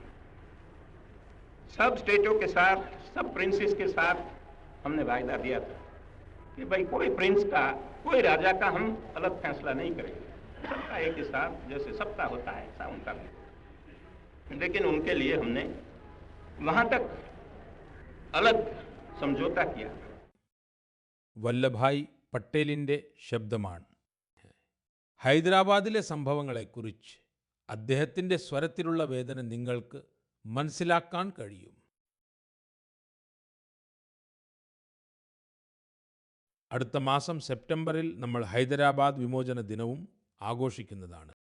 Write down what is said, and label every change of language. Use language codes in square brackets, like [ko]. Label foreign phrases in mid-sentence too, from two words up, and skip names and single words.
[hi] सब स्टेटों के साथ, सब प्रिंसेस के साथ हमने वायदा दिया था कि भाई कोई प्रिंस का, कोई राजा का हम अलग फैसला नहीं करेंगे, सबका एक हिसाब, जैसे सबका होता है ऐसा उनका भी। लेकिन उनके लिए हमने वहां तक अलग समझौता किया। [ml] വല്ലഭായ് പട്ടേലിൻ്റെ ശബ്ദമാണ്. ഹൈദരാബാദിലെ സംഭവങ്ങളെക്കുറിച്ച് അദ്ദേഹത്തിൻ്റെ സ്വരത്തിലുള്ള വേദന നിങ്ങൾക്ക് മനസ്സിലാക്കാൻ കഴിയും. അടുത്ത മാസം സെപ്റ്റംബറിൽ നമ്മൾ ഹൈദരാബാദ് വിമോചന ദിനവും ആഘോഷിക്കുന്നതാണ്.